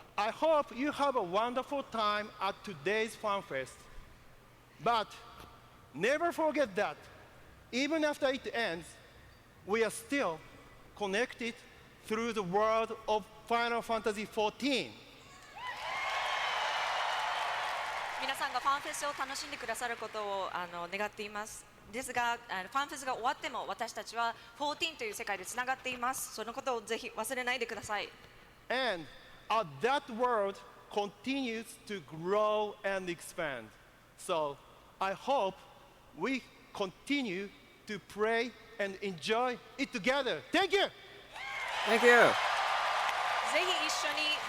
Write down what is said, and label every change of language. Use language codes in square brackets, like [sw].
[en] I hope you have a wonderful time at today's Fanfest. But never forget that even after it ends, we are still connected through the world of Final Fantasy XIV. [ja] 皆さんがファンフェスを楽しんでくださることを願っています。ですが、ファンフェスが終わっても私たちは14という世界でつながっています。そのことをぜひ忘れないでください。 [en] And that world continues to grow and expand. So I hope we continue to pray and enjoy it together. Thank you! Thank you! [ja] ぜひ一緒に、